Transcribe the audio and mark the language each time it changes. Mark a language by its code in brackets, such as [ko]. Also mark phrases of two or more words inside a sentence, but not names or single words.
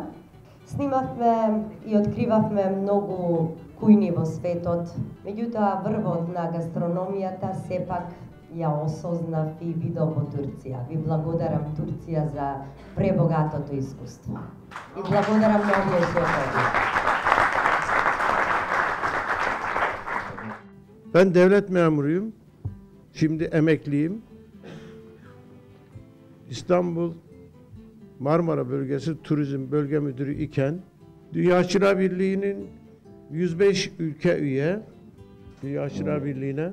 [mk] Снимавме и откривавме многу кујни во светот, меѓутоа врвот на гастрономијата сепак ја осознав и видов во Турција. Ви благодарам Турција за пребогатото искуство. И благодарам на овие шефови. [tr] Ben devlet memuruyum. Şimdi emekliyim. İstanbul Marmara Bölgesi Turizm Bölge Müdürü iken Dünya Aşçılar Birliği'nin 105 ülke üye Dünya Aşçılar Birliği'ne.